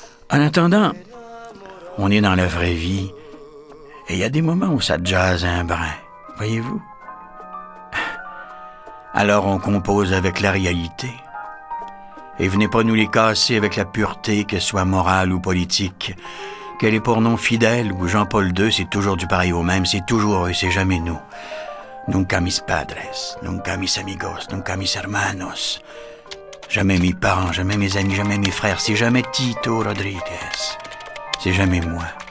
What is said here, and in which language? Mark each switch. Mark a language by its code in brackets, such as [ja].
[fr] En attendant, on est dans la vraie vie et il y a des moments où ça jase un brin, voyez-vous? Alors on compose avec la réalité. Et venez pas nous les casser avec la pureté, qu'elle soit morale ou politique. Qu'elle est pour non fidèle ou Jean-Paul II, c'est toujours du pareil au même, c'est toujours eux, c'est jamais nous. [es] Nunca mis padres, nunca mis amigos, nunca mis hermanos. [fr] Jamais mes parents, jamais mes amis, jamais mes frères, c'est jamais Tito Rodriguez. C'est jamais moi.